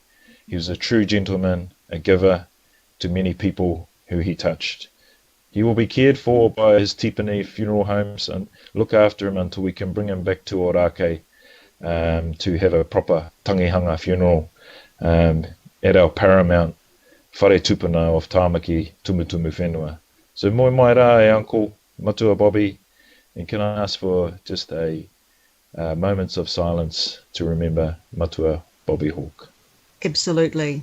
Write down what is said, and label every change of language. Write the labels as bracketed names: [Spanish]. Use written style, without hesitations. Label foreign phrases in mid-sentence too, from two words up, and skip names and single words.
[English] He was a true gentleman, a giver to many people who he touched. He will be cared for by his tipene funeral homes and look after him until we can bring him back to Ōrākei to have a proper tangihanga funeral at our paramount [Māori] whare tupuna [English] of Tāmaki Tumutumu Whenua. So [Māori] moi mai rā, [English] Uncle Matua Bobby, and can I ask for just a moments of silence to remember Matua Bobby Hawke? Absolutely.